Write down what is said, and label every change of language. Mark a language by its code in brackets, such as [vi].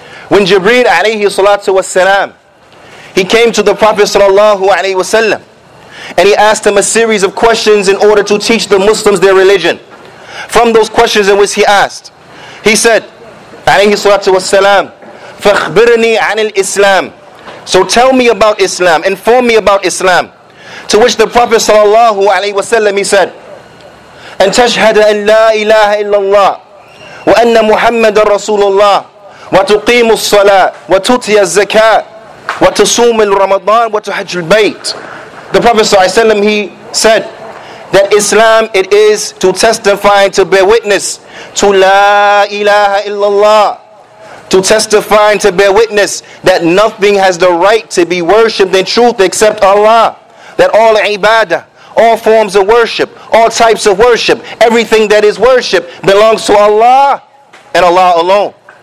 [en] When Jibreel alayhi salatu wassalam, he came to the Prophet sallallahu alayhi wasallam, and he asked him a series of questions in order to teach the Muslims their religion. From those questions in which he asked, he said, alayhi salatu wassalam, [ar] فَاخْبِرْنِي عَنِ الْإِسْلَامِ. [en] So tell me about Islam, inform me about Islam. To which the Prophet sallallahu alayhi wasallam, he said, [ar] أن تشهد أن لا إله إلا الله وأن محمد رسول الله وتقيم الصلاة وتؤتي الزكاة وتصوم الرمضان وتحج البيت. [en] The Prophet ﷺ, he said that Islam, it is to testify and to bear witness to La ilaha illallah, to testify and to bear witness that nothing has the right to be worshipped in truth except Allah, that all ibadah, all forms of worship, all types of worship, everything that is worship belongs to Allah and Allah alone.